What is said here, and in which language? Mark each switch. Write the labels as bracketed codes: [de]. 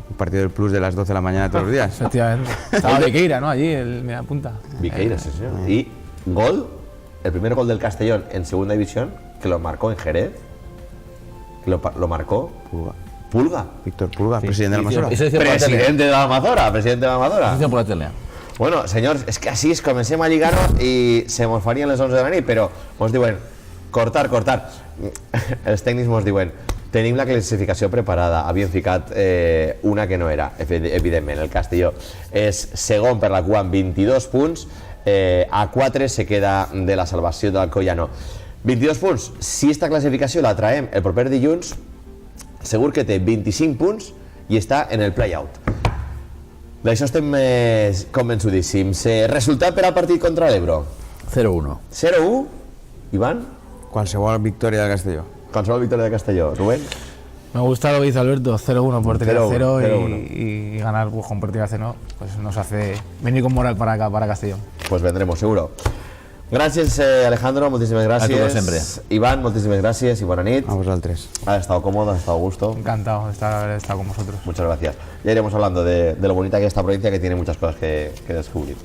[es] Un partido del Plus de las 12 de la mañana todos los días. Efectivamente. Estaba Piqueira, ¿no? Allí, el media punta. Viqueira, sí, señor. Y gol, el primer gol del Castellón en segunda división, que lo marcó en Jerez, que lo marcó Pulga. Víctor Pulga, presidente de la Almazora. Eso decía por la tele. Presidente de la Almazora, presidente de la Eso Almazora. decía por la tele. [ca] Bueno, senyors, és que així comencem a lligar-ho i se mos farien les 11 de la nit, però mos diuen, cortar. Els tècnics mos diuen, tenim la classificació preparada, havíem ficat una que no era, evidentment, el Castelló és segon per la cua amb 22 punts, a 4 se queda de la salvació de l'Alcoyano. 22 punts, si esta classificació la traiem el proper dilluns, segur que té 25 punts i està en el play-out. D'això estem convençudíssims. Resultat per al partit contra l'Ebro? 0-1. 0-1, Iván? Qualsevol victòria del Castelló. Qualsevol victòria de Castelló. Rubén? [es] Me gusta lo que dice Alberto, 0-1 portería 0-1, 0 0-1. y ganar pues, con portería 0 pues nos hace venir con moral para acá, para Castellón. Pues vendremos, seguro. [ca] Gràcies, Alejandro, moltíssimes gràcies. A tu, sempre. Iván, moltíssimes gràcies i bona nit. A vosaltres. [es] Ha estado cómodo, ha estado a gusto. Encantado de estar con vosotros. Muchas gracias. Ya iremos hablando de lo bonita que es esta provincia, que tiene muchas cosas que descubrir.